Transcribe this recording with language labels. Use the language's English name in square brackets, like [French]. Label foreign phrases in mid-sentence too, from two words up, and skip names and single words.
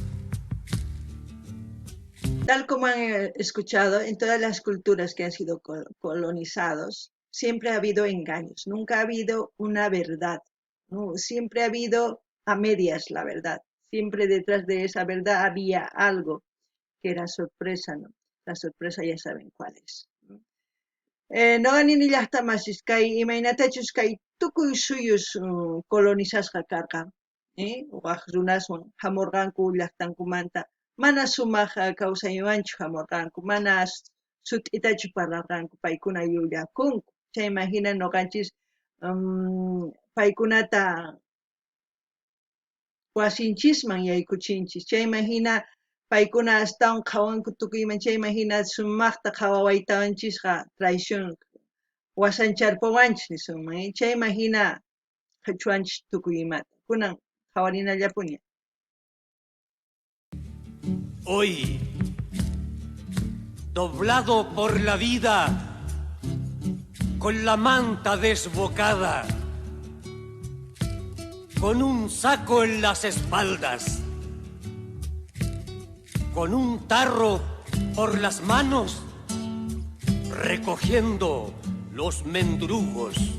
[Spanish] Tal como han escuchado, en todas las culturas que han sido colonizados, siempre ha habido engaños, nunca ha habido una verdad, ¿no? Siempre ha habido a medias la verdad. Siempre detrás de esa verdad había algo que era sorpresa, ¿no? La sorpresa ya saben cuál es. [Quechua] Noqanini llaqtamasish kay imaynatachus kay tukuy suyus colonizasqa karqa, waq runaswan hamurqanku llaqtankumanta mana sumaq kawsaywanchu hamurqanku, mana sut'itachu parlarqanku, paykuna yuyakunku. Chayma hina noqanchis paykunata wasinchisman yaykuchinchis chayma hina paykuna astawan qhawanku tukuyman chayma hina sumaqta qhawawaytawanchisqa traición wasancharpawanchis nisunman chayma hina qhichwanchis tukuymata kunan qhawarinallapuña. [Spanish] Hoy, doblado por la vida, con la manta desbocada, con un saco en las espaldas, con un tarro por las manos, recogiendo los mendrugos.